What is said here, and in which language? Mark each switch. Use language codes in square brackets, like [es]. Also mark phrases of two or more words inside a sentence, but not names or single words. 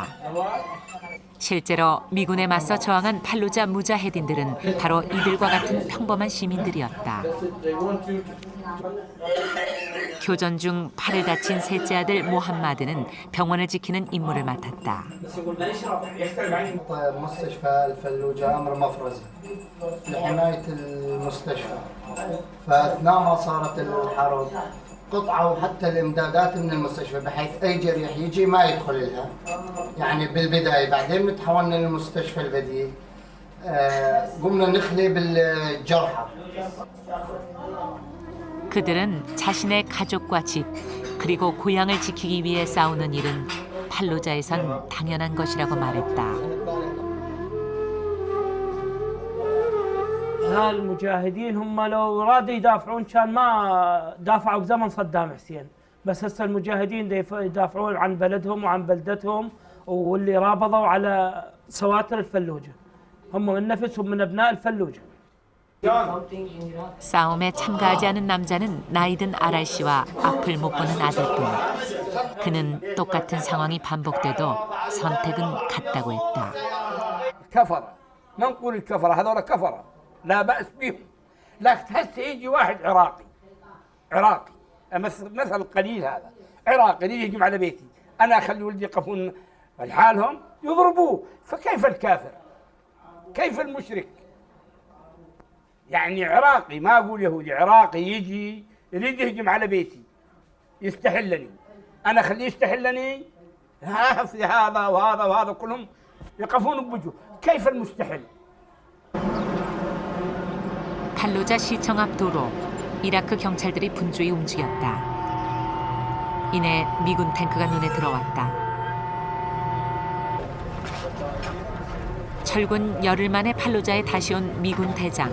[ko] 실제로 미군에 맞서 저항한 팔루자 무자헤딘들은 바로 이들과 같은 평범한 시민들이었다. 교전 중 팔을 다친 셋째 아들 모함마드는 병원을 지키는 임무를 맡았다. [ar] مستشفى الفلوجة أمر مفرزة لحماية المستشفى فأثناء ما صارت الحرب قطعوا حتى الإمدادات من المستشفى بحيث أي جريح يجي ما يدخل لها يعني بالبداية بعدين تحولنا للمستشفى البديل قمنا نخلي بالجرحى [ko] 그들은 자신의 가족과 집 그리고 고향을 지키기 위해 싸우는 일은 팔루자에선 당연한 것이라고 말했다. [ar] هالمجاهدين هم لو رادوا يدافعون كان ما دافعوا بزمن صدام حسين بس هسه المجاهدين يدافعون عن بلدهم وعن بلدتهم واللي رابضوا على سواتر الفلوجة هم من نفسهم من أبناء الفلوجة. [ko] 싸움에 참가하지 않은 남자는 나이든 아랄 씨와 앞을 못 보는 아들뿐. 그는 똑같은 상황이 반복돼도 선택은 같다고 했다. [ar] كفرة ما نقول الكفرة هذول كفرة لا بأس بهم لكن هسه يجي واحد عراقي مثل قليل هذا عراقي يهجم على بيتي أنا أخلي ولدي يقفون لحالهم يضربوه فكيف الكافر كيف المشرك يعني عراقي ما أقول يهودي عراقي يجي يريد يهجم على بيتي يستحلني أنا أخليه يستحلني نفسي هذا وهذا وهذا كلهم يقفون بوجهه كيف المستحيل [ko] 팔로자 시청 앞 도로 이라크 경찰들이 분주히 움직였다. 이내 미군 탱크가 눈에 들어왔다. 철군 열흘 만에 팔로자에 다시 온 미군 대장.